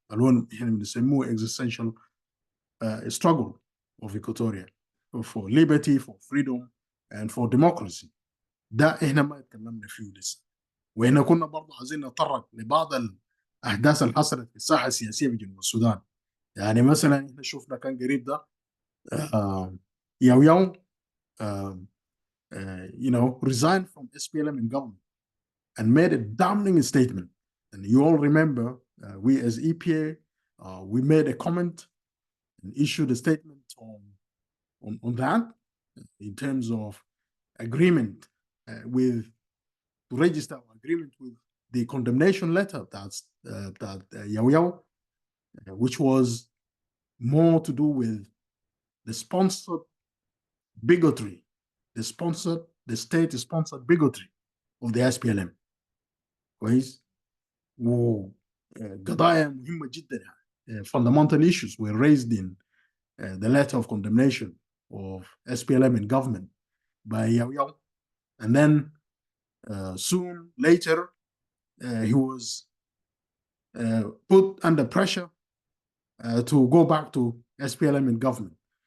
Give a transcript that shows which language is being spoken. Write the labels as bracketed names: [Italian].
[Arabic] اللي احنا بنسموه [English] existential struggle of Equatoria for liberty, for freedom, and for democracy. [Arabic] ده احنا ما اتكلمنا فيه لسه. واحنا كنا برضه عايزين نتطرق لبعض الاحداث اللي حصلت في الساحه السياسيه في جنوب السودان. يعني مثلا احنا شفنا كان قريب ده ياو [English] resigned from SPLM and government and made a damning statement. And you all remember, we as EPA, we made a comment and issued a statement on that in terms of agreement to register our agreement with the condemnation letter that Yao, which was more to do with the sponsored bigotry, the state-sponsored bigotry of the SPLM. [Arabic] كويس؟ وقضايا مهمة جدا يعني. [English] Fundamental issues were raised in the letter of condemnation of SPLM and government by Yao. And then soon later, he was put under pressure to go back to SPLM and government.